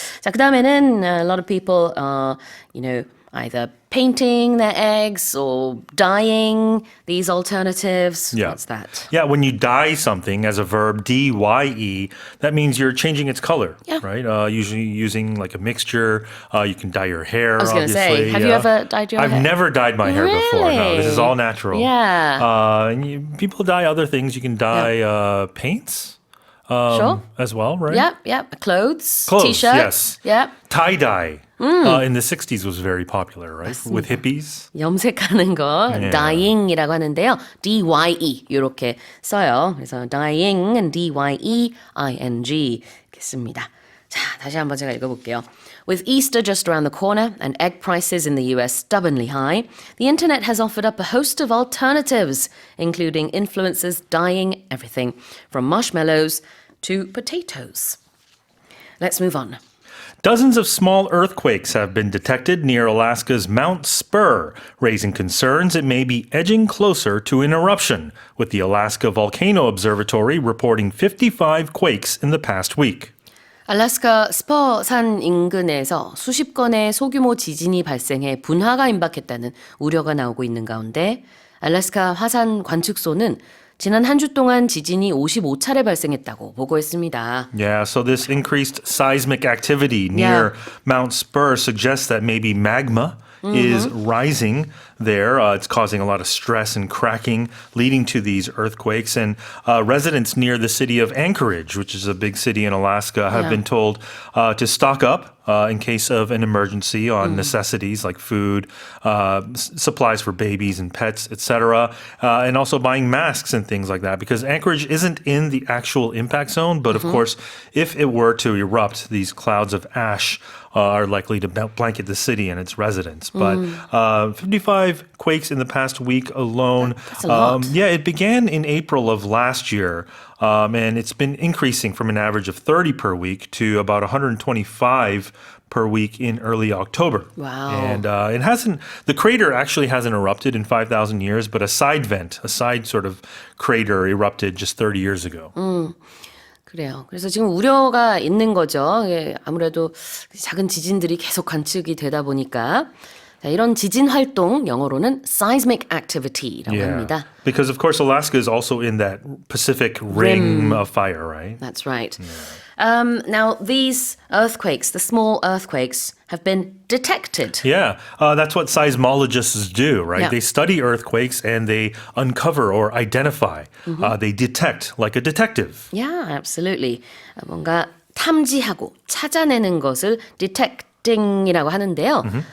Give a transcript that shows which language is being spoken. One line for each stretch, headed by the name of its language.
Korean: 자, 그다음에는
English: a lot of people either painting their eggs or dyeing these alternatives. Yeah. What's that? Yeah, when you dye something as a verb, D-Y-E, that means you're changing its color, Yeah. right? Usually using like a mixture. You can dye your hair, I was going to obviously. say, have you ever dyed your I've hair? never dyed my hair before. No, this is all natural. Yeah. People dye other things. You can dye paints Sure. as well, right? Yep. Clothes, Clothes, t-shirts. yes. Yep. Tie-dye in the 60s was very popular, right? With hippies.
Korean: 염색하는 거 dyeing이라고 하는데요. D-Y-E 이렇게 써요. 그래서 dyeing and D-Y-E-I-N-G 이렇게 씁니다. 자, 다시 한번 제가 읽어볼게요.
English: With Easter just around the corner and egg prices in the US stubbornly high, the internet has offered up a host of alternatives, including influencers dyeing everything from marshmallows to potatoes. Let's move on. Dozens of small earthquakes have been detected near Alaska's Mount Spur, raising concerns it may be edging closer to an eruption, with the Alaska Volcano Observatory reporting 55 quakes in the past week.
Korean: 알래스카 스퍼 산 인근에서 수십 건의 소규모 지진이 발생해 분화가 임박했다는 우려가 나오고 있는 가운데 알래스카 화산 관측소는 지난 한 주 동안 지진이 55차례 발생했다고 보고했습니다.
English: Yeah, so this increased seismic activity near Mount Spur suggests that maybe magma is rising there. It's causing a lot of stress and cracking, leading to these earthquakes. And residents near the city of Anchorage, which is a big city in Alaska, have been told to stock up in case of an emergency on necessities like food, supplies for babies and pets, etc., and also buying masks and things like that, because Anchorage isn't in the actual impact zone. But of course, if it were to erupt, these clouds of ash are likely to blanket the city and its residents. But 55 quakes in the past week alone. That's a lot. Yeah, it began in April of last year. And it's been increasing from an average of 30 per week to about 125 per week in early October. Wow. And it hasn't, the crater actually hasn't erupted in 5,000 years, but a side sort of crater erupted just 30 years ago.
Korean: 그래요. 그래서 지금 우려가 있는 거죠. 예, 아무래도 작은 지진들이 계속 관측이 되다 보니까 자, 이런 지진 활동 영어로는 seismic activity라고 합니다.
English: Because of course Alaska is also in that Pacific ring of fire, right? That's right. Now, these earthquakes, the small earthquakes, have been detected. Yeah, that's what seismologists do, right? Yeah. They study earthquakes and they uncover or identify. They detect like a detective. Yeah, absolutely.
Korean: 뭔가 탐지하고 찾아내는 것을 detecting이라고 하는데요.